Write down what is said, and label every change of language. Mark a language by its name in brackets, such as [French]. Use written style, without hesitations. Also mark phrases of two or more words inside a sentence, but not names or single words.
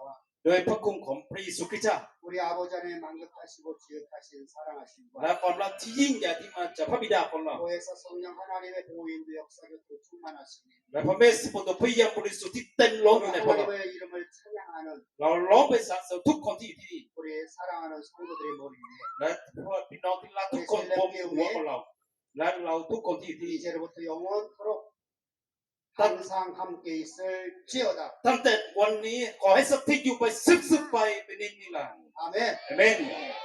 [Thai] โดยพระคุณของพระเยซูคริสต์เจ้า [Korean] 우리 아버지 하나님의 만극하시고 지극하신 사랑하심과 [Thai] และความรักที่ยิ่งใหญ่ที่มาจากพระบิดาของเรา [Korean] 교회에서 성령 하나님의 보호인도 역사력도 충만하시니 [Thai] และพระเมสสิบตัวพระยามบริสุทธิ์ที่เต็มล้นอยู่ในพวกเรา [Korean] 하나님의 이름을 찬양하는 [Thai] เราร้องไปสรรเสริญทุกคนที่อยู่ที่นี่ [Korean] 우리 사랑하는 성도들의 머리 위에 [Thai] และพี่น้องที่รักทุกคนบนหัวของเรา และเราทุกคนที่อยู่ที่นี่ [Korean] 이제로부터 영원토록 항상 함께 있을지어다. [Thai] ตั้งแต่วันนี้ขอให้สถิตอยู่ไปซึบๆไปเป็นนิรันดร์ [Korean] 아멘. [Thai] อาเมน